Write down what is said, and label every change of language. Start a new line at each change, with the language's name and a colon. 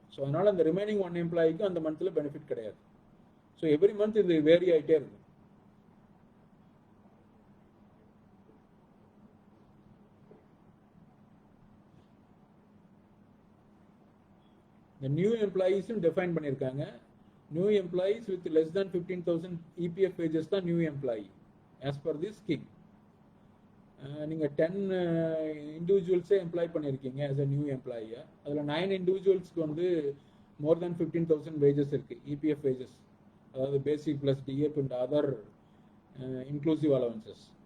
Tamil: So அதனால அந்த remaining 1 எம்ப்ளாய்க்கும் அந்த மந்த்தில் பெனிஃபிட் கிடையாது. ஸோ எவ்ரி மந்த் இது வேரி ஆகிட்டே இருக்கும். இந்த நியூ எம்ப்ளாயீஸும் டிஃபைன் பண்ணியிருக்காங்க,
English: New employees with less than 15,000 EPF wages தான் new employee as per this scheme.
Tamil: நீங்கள் 10 இண்டிவிஜுவல்ஸே எம்ப்ளாய் பண்ணியிருக்கீங்க
English: as a new employee.
Tamil: அதில் 9 இண்டிவிஜுவல்ஸ்க்கு வந்து
English: more than 15,000 wages
Tamil: இருக்குது, EPF wages, அதாவது பேசிக் plus DF and other inclusive allowances.